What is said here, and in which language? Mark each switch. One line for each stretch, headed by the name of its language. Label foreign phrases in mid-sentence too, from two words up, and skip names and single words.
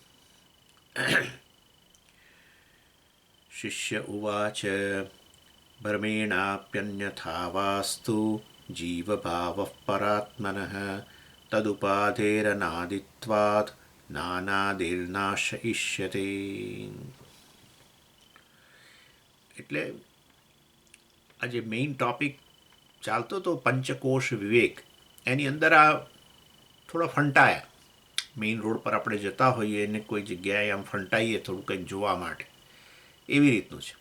Sanskrit: शिष्य उवाच भ्रमेणाप्यन्यथा वास्तु जीवभावः परात्मनः तदुपाधेरनादित्वात् नानादिर्नाशयिष्यते।
Gujarati: એટલે આજે મેઇન ટોપિક ચાલતો તો પંચકોશ વિવેક, એની અંદર આ થોડા ફંટાયા. મેઇન રોડ પર આપણે જતા હોઈએ અને કોઈ જગ્યાએ આમ ફંટાઈએ થોડું કંઈક જોવા માટે, એવી રીતનું છે.